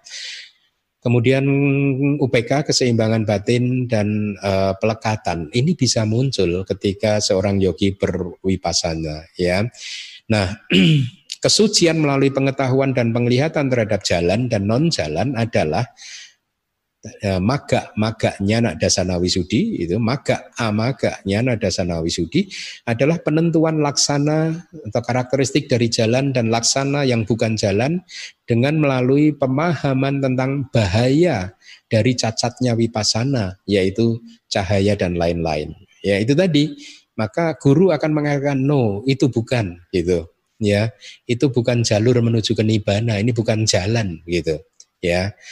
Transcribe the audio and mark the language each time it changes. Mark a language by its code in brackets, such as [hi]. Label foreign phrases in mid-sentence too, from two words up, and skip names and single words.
[id] Kemudian UPK keseimbangan batin dan pelekatan ini bisa muncul ketika seorang yogi berwipasana ya. Nah, kesucian melalui pengetahuan dan penglihatan terhadap jalan dan non jalan adalah [pi] maga nyana dasana wisudi [id] itu [pi] maga amaga nyana dasana wisudi [id] adalah penentuan laksana atau karakteristik dari jalan dan laksana yang bukan jalan dengan melalui pemahaman tentang bahaya dari cacatnya wipasana yaitu cahaya dan lain-lain ya itu tadi. Maka guru akan mengatakan no itu bukan gitu ya, itu bukan jalur menuju ke nibbana, ini bukan jalan gitu ya.